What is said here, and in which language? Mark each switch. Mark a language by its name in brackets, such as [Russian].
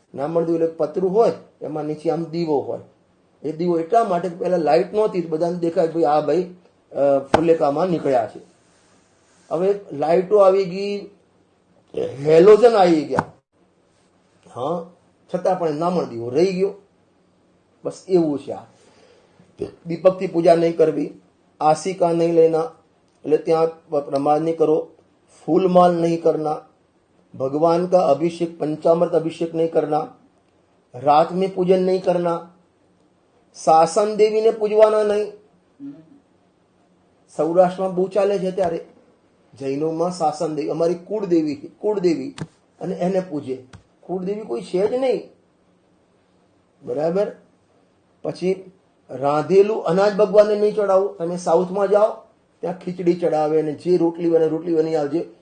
[Gujarati] નામણ દીવો એટલે પતરું હોય, એમાં નીચે આમ દીવો હોય. એ દીવો એટલા માટે પહેલા લાઇટ નહોતી, બધાને દેખાય ભાઈ આ ભાઈ ફુલેકામાં નીકળ્યા છે. હવે લાઇટો આવી ગઈ, હેલોજન આવી ગયા, હા, છતાં પણ નામણ દીવો રહી ગયો. બસ એવું છે આ. [Hindi] દીપકથી પૂજા નહીં કરવી, આસિકા નહીં લેના, [Gujarati] એટલે ત્યાં પ્રમાદ નહીં કરો, [Hindi] फूलमाल नहीं करना, भगवान का अभिषेक पंचामृत अभिषेक नहीं करना, रात में पूजन नहीं करना, शासन देवी ने पूजवाना नहीं. [Gujarati] સૌરાષ્ટ્રમાં બહુ ચાલે છે ત્યારે. જૈનોમાં શાસન દેવી અમારી કુળદેવી અને એને પૂજે. કુળદેવી કોઈ છે જ નહીં, બરાબર. પછી રાંધેલું અનાજ ભગવાનને નહીં ચડાવવું. તમે સાઉથમાં જાઓ ત્યાં ખીચડી ચડાવે અને જે રોટલી બની આવજે.